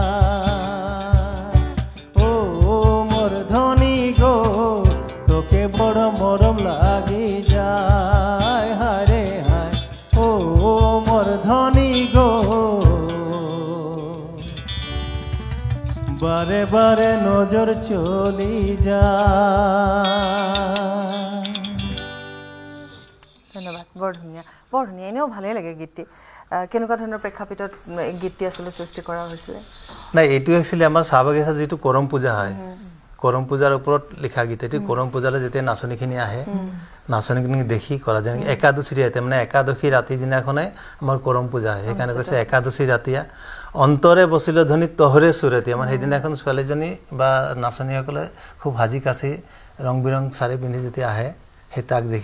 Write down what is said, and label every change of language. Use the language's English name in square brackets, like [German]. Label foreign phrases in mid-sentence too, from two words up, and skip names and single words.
[Sadri] ओ मोर धनी गो तोके बड़ मरम लागी जाय हरे हाय ओ मोर धनी गो बारे बारे नजर चली जा [Assamese] ধন্যবাদ বৰ ধুনীয়া এনেও ভালেই লাগে গীতটি কেনেকুৱা ধৰণৰ প্ৰেক্ষাপটত গীতটি আসলে সৃষ্টি কৰা হৈছিল নাই এইটো একচুয়ালি আমাৰ চাহ বাগিচা যেটো কৰম পূজা হয় কৰম পূজাৰ ওপৰত লিখা গীত এটি কৰম পূজালে যেতে নাচনীখিনি আহে নাচনীখিনি দেখি কৰা যেন একাদশী ৰাতি মানে একাদশী ৰাতি দিনাখনে আমাৰ কৰম পূজা হয় সেইকাৰণে কৈছে [Sadri] एकादशी रातिया अंतरे बसिल ध्वनि तहरे सुरति [Assamese] আমাৰ সেইদিনাখন ছোৱালীজনী বা নাচনীসকলে খুব হাজি কাছি ৰং বিৰং সাৰি পিন্ধি যেতিয়া আহে হেতাক দেখি